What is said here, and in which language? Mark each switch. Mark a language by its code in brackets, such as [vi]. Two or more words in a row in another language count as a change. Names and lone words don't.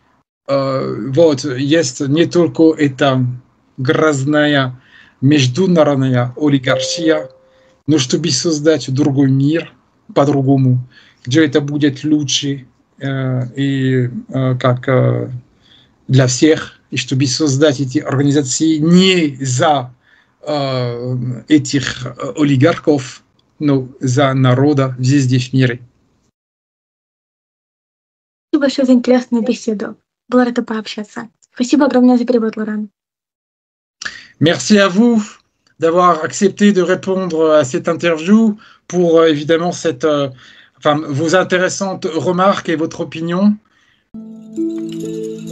[ru] есть не только эта грязная международная олигархия, но чтобы создать другой мир по-другому, где это будет лучше и как для всех, и чтобы создать эти организации не за этих олигархов, но за народа везде в мире. Спасибо большое за интересную беседу. Была рада пообщаться. Спасибо огромное за перевод, Лоран. [fr] Merci à vous d'avoir accepté de répondre à cette interview pour évidemment vos intéressantes remarques et votre opinion.